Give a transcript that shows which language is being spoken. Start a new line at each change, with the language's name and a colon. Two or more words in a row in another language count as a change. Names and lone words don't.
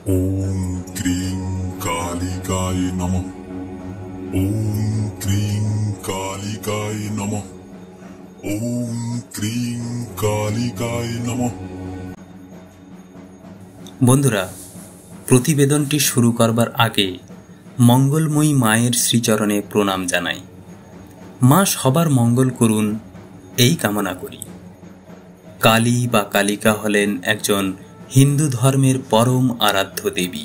Sanskrit: ওম ক্রিং কালিকায় নমঃ। ওম ক্রিং কালিকায় নমঃ। ওম ক্রিং কালিকায় নমঃ।
Bangla: বন্ধুরা, প্রতিবেদনটি শুরু করবার আগে মঙ্গলময়ী মায়ের শ্রীচরণে প্রণাম জানাই। মা সবার মঙ্গল করুন এই কামনা করি। কালী বা কালিকা হলেন একজন হিন্দু ধর্মের পরম আরাধ্য দেবী।